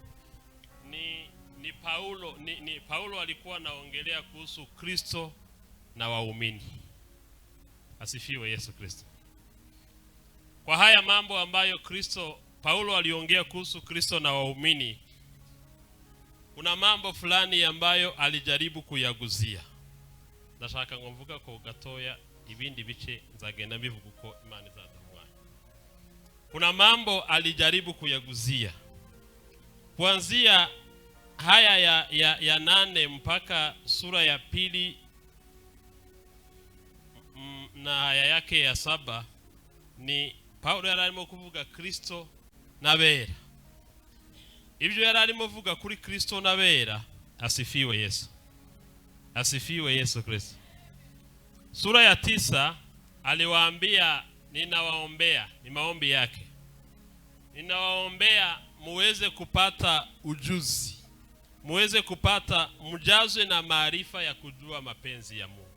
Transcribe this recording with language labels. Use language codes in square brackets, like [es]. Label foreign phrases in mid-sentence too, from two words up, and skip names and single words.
[sw] Ni Paulo alikuwa anaongelea kuhusu Kristo na waumini. Asifiwe Yesu Kristo. Kwa haya mambo ambayo Paulo aliongea kuhusu Kristo na waumini, kuna mambo fulani ambayo alijaribu kuyaguzia. [rw] Ndashaka ngomvuga ko gatoya ibindi bice nzagenda bivuga uko Imana izadamwa. [sw] Kuna mambo alijaribu kuyaguzia. Kuanzia haya ya 8 mpaka sura ya pili na haya yake ya 7, [rw] ni Paulo yararimo kuvuga Kristo n'abera. Ibyo yararimo kuvuga kuri Kristo n'abera. [sw] Asifiwe Yesu. Asifiwe Yesu Kristo. Sura ya 9 aliwaambia, ninawaombea, ni maombi yake, ninawaombea muweze kupata ujuzi, muweze kupata, mjazwe na maarifa ya kujua mapenzi ya Mungu.